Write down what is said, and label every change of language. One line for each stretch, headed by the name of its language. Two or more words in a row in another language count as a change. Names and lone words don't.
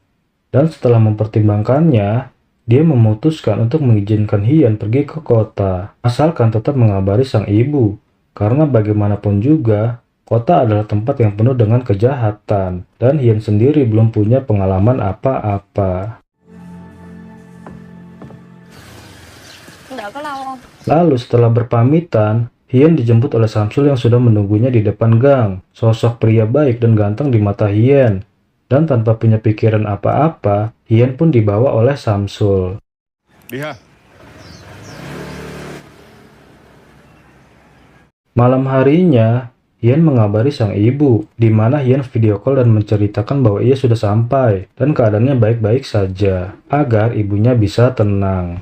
Indonesian: Dan setelah mempertimbangkannya, dia memutuskan untuk mengizinkan Hien pergi ke kota, asalkan tetap mengabari sang ibu. Karena bagaimanapun juga, kota adalah tempat yang penuh dengan kejahatan, dan Hien sendiri belum punya pengalaman apa-apa.
Vietnamese: Đợi có lâu không?
Indonesian: Lalu setelah berpamitan, Hien dijemput oleh Samsul yang sudah menunggunya di depan gang. Sosok pria baik dan ganteng di mata Hien, dan tanpa punya pikiran apa-apa, Hien pun dibawa oleh Samsul.
Vietnamese: Đi ha.
Indonesian: Malam harinya, Hien mengabari sang ibu, di mana Hien
English: video call
Indonesian: dan menceritakan bahwa ia sudah sampai dan keadaannya baik-baik saja, agar ibunya bisa tenang.